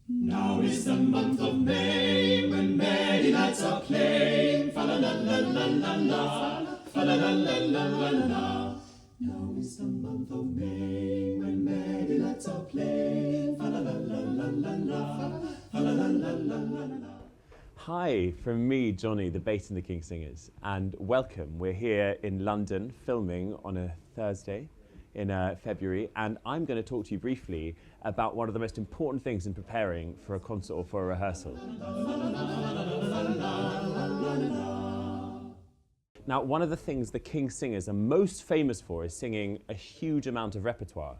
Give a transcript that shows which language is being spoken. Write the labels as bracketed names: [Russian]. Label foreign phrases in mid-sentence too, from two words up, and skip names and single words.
[English] Now is the month of May, when merry lads are playing. Fa la la la la la la, fa la la la la la la. Now is the month of May, when merry lads are playing. Fa la la la la la la, fa la la la la la la. Hi, from me, Johnny, the Bass and the King Singers, and welcome. We're here in London filming on a Thursday in February, and I'm going to talk to you briefly about one of the most important things in preparing for a concert or for a rehearsal. Now, one of the things the King Singers are most famous for is singing a huge amount of repertoire.